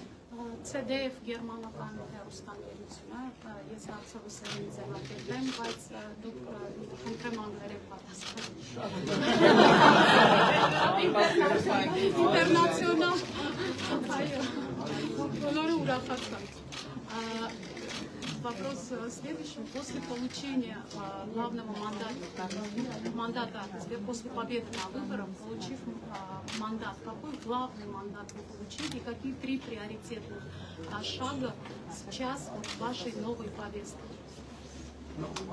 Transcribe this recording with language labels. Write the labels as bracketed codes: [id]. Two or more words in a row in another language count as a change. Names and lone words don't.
[hy] CDF գերմանական հեռուստաընկերությունը, ես հարցովս եմ ձևակերպեմ, բայց դուք խնդրեմ անգլերեն պատասխանեք։ Ինտերնացիոնալ, այո, բոլորը ուրախացան։ [ru] Вопрос следующий. После получения главного мандата, после победы на выборах, получив мандат, какой главный мандат вы получили и какие 3 приоритетных шага сейчас вашей новой повестки?